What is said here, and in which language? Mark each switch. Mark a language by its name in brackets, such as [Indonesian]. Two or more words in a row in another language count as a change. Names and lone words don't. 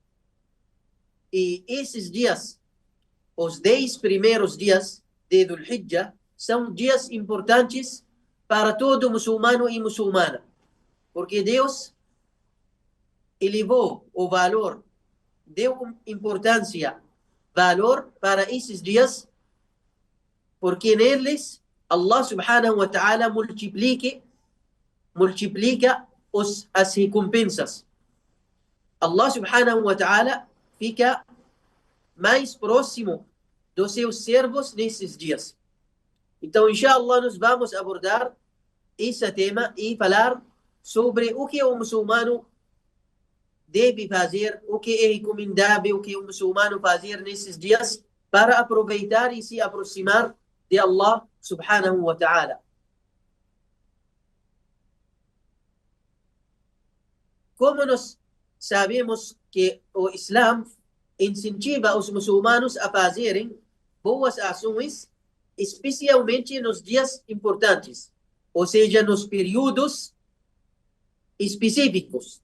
[Portuguese] E esses dias, os 10 primeiros dias de Dhul Hijjah, são dias importantes para todo muçulmano e muçulmana, porque Deus elevou o valor, deu importância, valor para esses dias, porque neles [Arabic] الله سبحانه وتعالى [Portuguese] multiplica as recompensas. [Arabic] الله سبحانه وتعالى [Portuguese] fica mais próximo dos seus servos nesses dias. Então, inshallah, nós vamos abordar esse tema e falar sobre o que o muçulmano deve fazer, o que é recomendável que o muçulmano fazer nesses dias para aproveitar e se aproximar de [Arabic] الله سبحانه وتعالى. [Portuguese] Como nós sabemos que o Islã incentiva os muçulmanos a fazerem boas ações, especialmente nos dias importantes, ou seja, nos períodos específicos.